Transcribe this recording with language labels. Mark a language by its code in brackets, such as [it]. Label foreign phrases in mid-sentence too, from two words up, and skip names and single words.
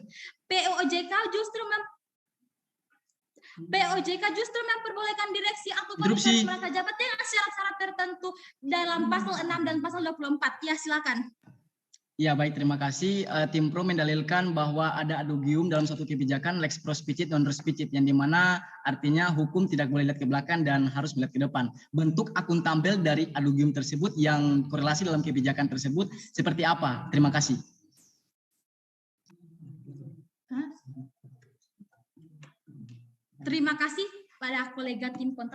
[id] POJK justru memperbolehkan direksi atau komisaris merangkap jabatan dengan syarat-syarat tertentu dalam pasal 6 dan pasal 24. Ya, silakan. Ya, baik, terima kasih. Tim Pro mendalilkan bahwa ada adugium dalam suatu kebijakan [la] lex pros picit non res picit, [id] yang dimana artinya hukum tidak boleh lihat ke belakang dan harus melihat ke depan. Bentuk akuntabel dari adugium tersebut yang korelasi dalam kebijakan tersebut seperti apa? Terima kasih. Terima kasih pada kolega tim kontra.